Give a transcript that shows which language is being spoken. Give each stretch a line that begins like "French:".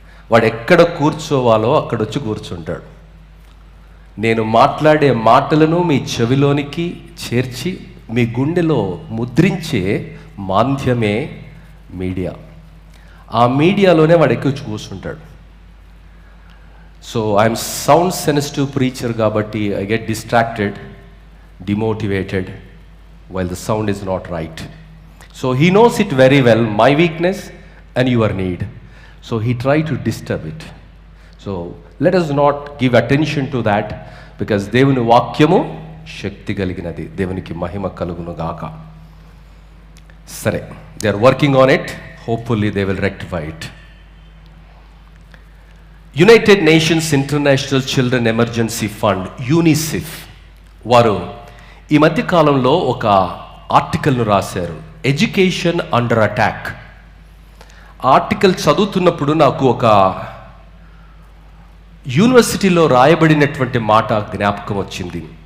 Telugu: వాడు ఎక్కడ కూర్చోవాలో అక్కడ వచ్చి కూర్చుంటాడు. నేను మాట్లాడే మాటలను మీ చెవిలోనికి చేర్చి మీ గుండెలో ముద్రించే మాధ్యమే మీడియా. ఆ మీడియాలోనే వాడు ఎక్కువ కూర్చుంటాడు.
English: so I'm sound sensitive preacher
Telugu: కాబట్టి
English: I get distracted, demotivated while the sound is not right. So he knows it very well, my weakness and your need. So he tried to disturb it. So let us not give attention to that, because
Telugu: దేవుని వాక్యము శక్తి కలిగినది. దేవునికి మహిమ కలుగును గాక. సరే,
English: they are working on it. Hopefully they will rectify it.
Telugu: United nations international children emergency fund, UNICEF వారు ఈ మధ్య కాలంలో ఒక ఆర్టికల్ను రాశారు,
English: Education under attack.
Telugu: ఆర్టికల్ చదువుతున్నప్పుడు నాకు ఒక యూనివర్సిటీలో రాయబడినటువంటి మాట జ్ఞాపకం వచ్చింది.